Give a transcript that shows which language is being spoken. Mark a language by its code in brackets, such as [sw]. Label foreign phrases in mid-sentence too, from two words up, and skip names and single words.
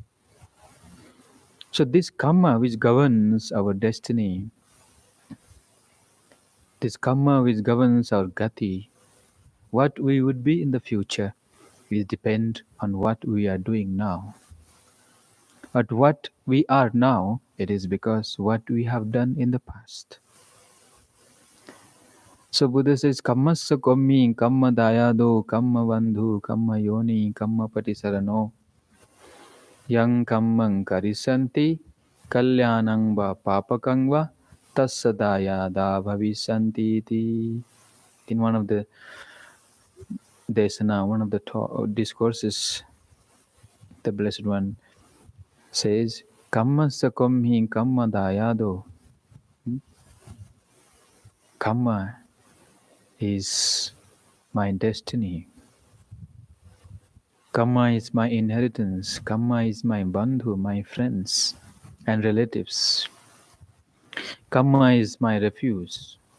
[en] So this karma which governs our destiny, this karma which governs our gati, what we would be in the future, will depend on what we are doing now. But what we are now, it is because what we have done in the past. So Buddha says, [pi] Kammassa kommi, kamma dayado, kamma bandhu, kamma yoni, kamma patisarano, yang kammang karisanti, kalyanang va papakang va, tassa dayada bhavisanti iti. [en] In one of the desana, one of the discourses, the Blessed One says, [pi] Kammassa kommi, kamma dayado. [en] Karma is my destiny. Karma is my inheritance. Karma is my bandhu, my friends and relatives. Karma is my refuge.